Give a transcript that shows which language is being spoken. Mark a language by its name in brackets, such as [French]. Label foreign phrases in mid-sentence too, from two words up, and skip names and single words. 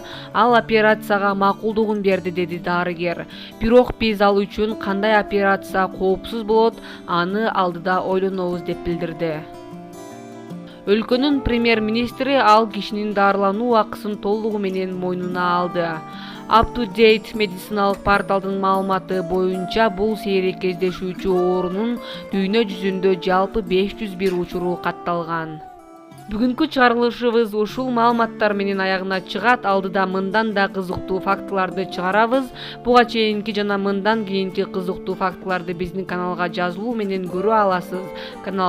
[Kyrgyz] Ал операцияга макулдугун берди, деди дарыгер. Бирок биз ал үчүн кандай операция коопсуз болот, аны алдыда ойлонобуз деп билдирди. Өлкөнүн премьер-министри ал кишинин дарылануу акысын толугу менен мойнуна алды. Up to Date медициналык порталдын маалыматы боюнча бул сейрек кездешүүчү оорунун дүйнө жүзүндө жалпы 501 учуру катталган. Бүгүнкү чыгарылышыбыз ушул маалыматтар менен аягына чыгат. Алдыда мындан да кызыктуу фактыларды чыгарабыз. Буга чейинки жана мындан кийинки кызыктуу фактыларды биздин каналга жазылуу менен көрө аласыз.